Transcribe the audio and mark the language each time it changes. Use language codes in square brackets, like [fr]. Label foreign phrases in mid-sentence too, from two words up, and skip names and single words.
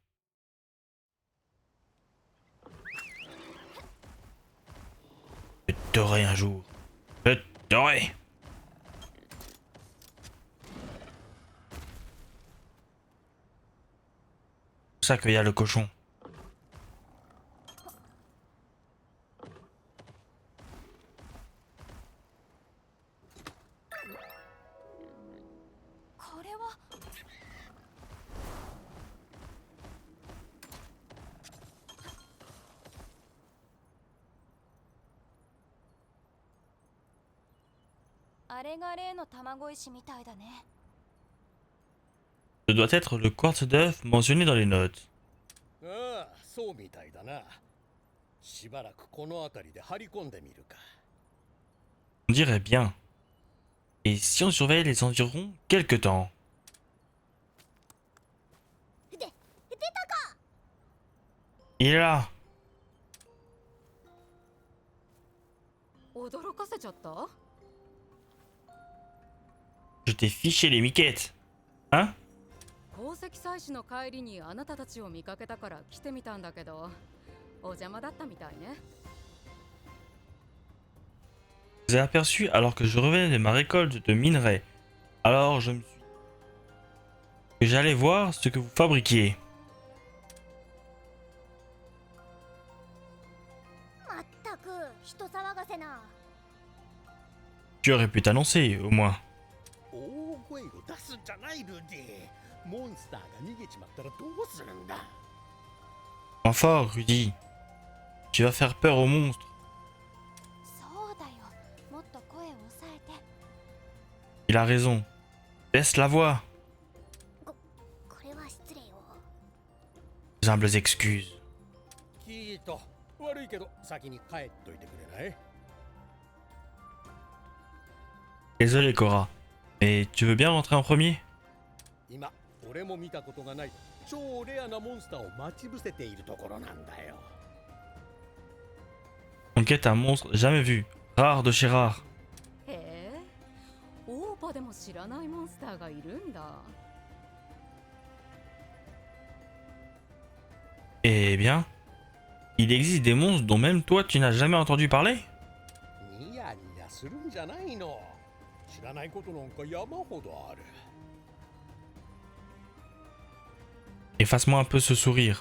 [fr] Je t'aurai un jour. Je t'aurai. C'est ça qu'il y a le cochon. [ja] これは。あれが例の卵石みたいだね。 [fr] Ce doit être le quartz d'œuf mentionné dans les notes. [ja] ああ、そうみたいだな。しばらくこの辺りで張り込んでみるか。 [fr] On dirait bien. Et si on surveille les environs quelque temps? [ja] 出たか。 [fr] Il est là. [ja] 驚かせちゃった？ [fr] Je t'ai fiché les miquettes. Hein? [ja] 鉱石採取の帰りにあなたたちを見かけたから来てみたんだけど、お邪魔だったみたいね。 [fr] Je vous ai aperçu alors que je revenais de ma récolte de minerais. Alors je me suis dit que j'allais voir ce que vous fabriquiez. [ja] まったく人騒がせな。 [fr] Tu aurais pu t'annoncer, au moins. [ja] 大声を出すんじゃないルディ。モンスターが逃げちまったらどうするんだ。 [fr] Enfin, Rudy. Tu vas faire peur aux monstres. [ja] そうだよ。もっと声を抑えて。 [fr] Il a raison. Laisse la voix. [ja] これは失礼を。 [fr] Humbles excuses. [ja] キート、悪いけど先に帰っといてくれない？ [fr] Désolé, Cora. Mais tu veux bien rentrer en premier? [ja] 今、俺も見たことがない超レアなモンスターを待ち伏せているところなんだよ。 [fr] On quête un monstre jamais vu. Rare de chez rare. [ja] へえ、オーパでも知らないモンスターがいるんだ。 [fr] Eh bien, il existe des monstres dont même toi tu n'as jamais entendu parler? [ja] ニヤニヤするんじゃないの。知らないことなんか山ほどある。 [fr] Efface-moi un peu ce sourire.